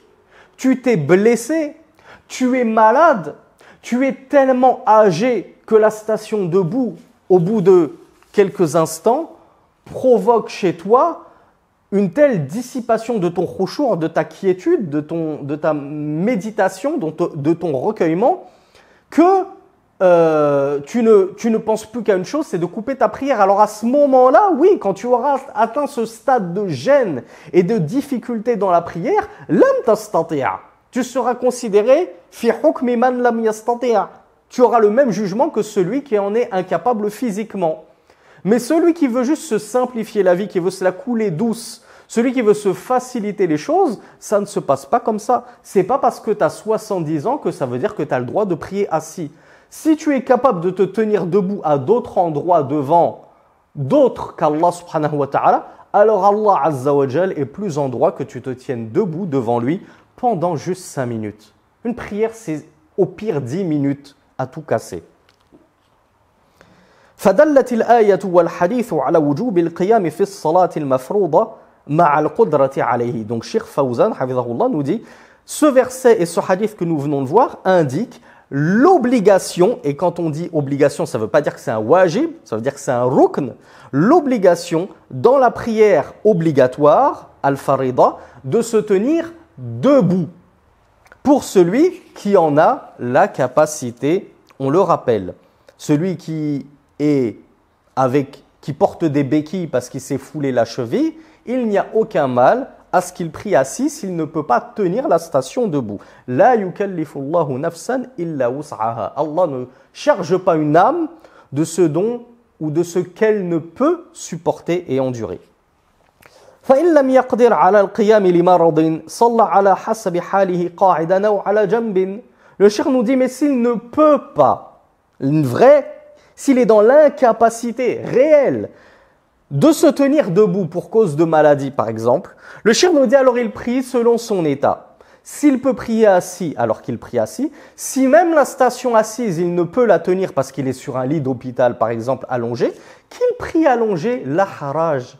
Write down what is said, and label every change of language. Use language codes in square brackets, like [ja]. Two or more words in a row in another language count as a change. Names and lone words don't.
[fr] Tu t'es blessé, tu es malade, tu es tellement âgé que la station debout, au bout de quelques instants, provoque chez toi une telle dissipation de ton khushu', de ta quiétude, de ta méditation, de ton recueillement, que tu ne penses plus qu'à une chose, c'est de couper ta prière. Alors à ce moment-là, oui, quand tu auras atteint ce stade de gêne et de difficulté dans la prière, [ar] لم تستطع', [fr] tu seras considéré [ar] في حكم من لم يستطع'. [fr] Tu auras le même jugement que celui qui en est incapable physiquement. Mais celui qui veut juste se simplifier la vie, qui veut se la couler douce, celui qui veut se faciliter les choses, ça ne se passe pas comme ça. C'est pas parce que tu as 70 ans que ça veut dire que tu as le droit de prier assis. Si tu es capable de te tenir debout à d'autres endroits devant d'autres qu' [ar] الله سبحانه وتعالى, [fr] alors [ar] الله عز وجل [fr] est plus en droit que tu te tiennes debout devant lui pendant juste 5 minutes. Une prière, c'est au pire 10 minutes à tout casser. [ar] فدلت الآية والحديث على وجوب القيام في الصلاة المفروضة مع القدرة عليه. [fr] Donc Cheikh Fawzan, hafidhahullah, nous dit, ce verset et ce hadith que nous venons de voir indiquent l'obligation, et quand on dit obligation, ça ne veut pas dire que c'est un wajib, ça veut dire que c'est un rukn, l'obligation dans la prière obligatoire, al-farida, de se tenir debout pour celui qui en a la capacité, on le rappelle. Celui qui porte des béquilles parce qu'il s'est foulé la cheville, il n'y a aucun mal à ce qu'il prie assis s'il ne peut pas tenir la station debout. [ar] لا يكلف الله نفسا إلا وسعها. [fr] Allah ne charge pas une âme de ce don ou de ce qu'elle ne peut supporter et endurer. [ar] فإن لم يقدر على القيام لمرض صلى على حسب حاله قاعدا أو على جنب. [fr] Le cheikh nous dit, mais s'il ne peut pas, s'il est dans l'incapacité réelle de se tenir debout pour cause de maladie, par exemple, le cheikh nous dit alors il prie selon son état. S'il peut prier assis, alors qu'il prie assis. Si même la station assise, il ne peut la tenir parce qu'il est sur un lit d'hôpital, par exemple, allongé, qu'il prie allongé, [ar] لا حرج.